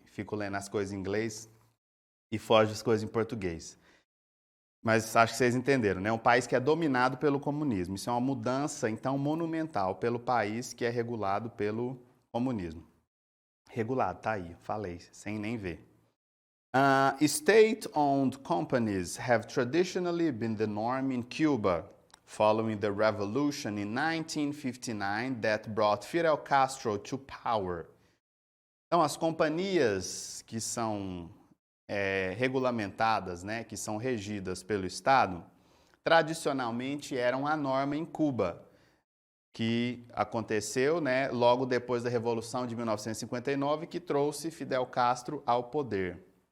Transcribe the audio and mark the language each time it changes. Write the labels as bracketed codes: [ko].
[pt] Fico lendo as coisas em inglês e foge as coisas em português. Mas acho que vocês entenderam, né? Um país que é dominado pelo comunismo. Isso é uma mudança, então, monumental pelo país que é regulado pelo comunismo. Regulado, tá aí, falei, sem nem ver. [en] State-owned companies have traditionally been the norm in Cuba, following the revolution in 1959 that brought Fidel Castro to power. [pt] Então, as companhias que são regulamentadas, né, que são regidas pelo Estado, tradicionalmente eram a norma em Cuba, que aconteceu, né, logo depois da Revolução de 1959, que trouxe Fidel Castro ao poder.